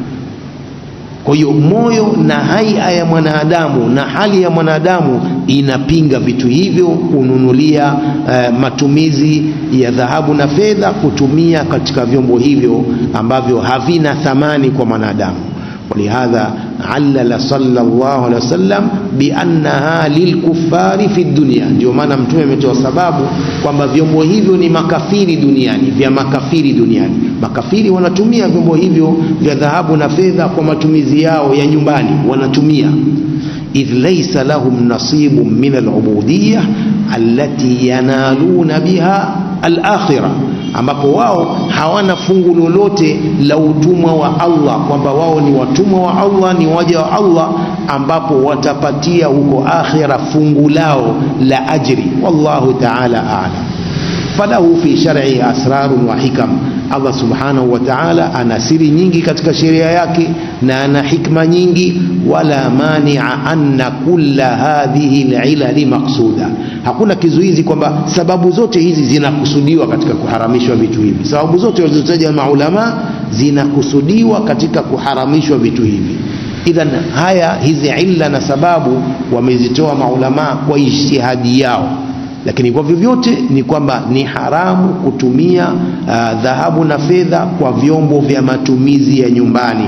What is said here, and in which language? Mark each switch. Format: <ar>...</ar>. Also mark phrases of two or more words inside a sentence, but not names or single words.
<sw>Kwa hiyo moyo na haia ya mwanadamu na hali ya mwanadamu inapinga vitu hivyo, kununulia matumizi ya dhahabu na fedha, kutumia katika vyombo hivyo ambavyo havina thamani kwa mwanadamu.</sw> <ar>ولهذا علل صلى الله عليه وسلم بأنها للكفار في الدنيا.</ar> <sw>Ndio maana mtume ametoa sababu kwamba vyombo hivyo ni makafiri duniani, vya makafiri duniani. Makafiri wanatumia vyombo hivyo vya dhahabu na fedha kwa matumizi yao ya nyumbani, wanatumia.</sw> <ar>إذ ليس لهم نصيب من العبودية التي ينالون بها الآخرة,</ar> <sw>ambapo wao hawana fungu lolote la utumwa wa Allah, kwamba wao ni watumwa wa Allah, ni waja wa Allah, ambapo watapatia huko akhira fungu lao la ajri.</sw> <ar>والله تعالى أعلم. فله في الشرع أسرار وحكم.</ar> <sw>Allah</sw> <ar>سبحانه وتعالى</ar> <sw>ana siri nyingi katika sheria yake na ana hikma nyingi.</sw> <ar>ولا مانع أن كل هذه العلل مقصودة,</ar> <sw>hakuna kizuizi kwamba sababu zote hizi zinakusudiwa katika kuharamishwa vitu hivi. Sababu zote walizotaja maulama zinakusudiwa katika kuharamishwa vitu hivi. Idhan hizi illa na sababu wamezitoa maulama kwa ijtihadi yao, lakini kwa vyovyote ni kwamba ni haramu kutumia dhahabu na fedha kwa vyombo vya matumizi ya nyumbani.</sw>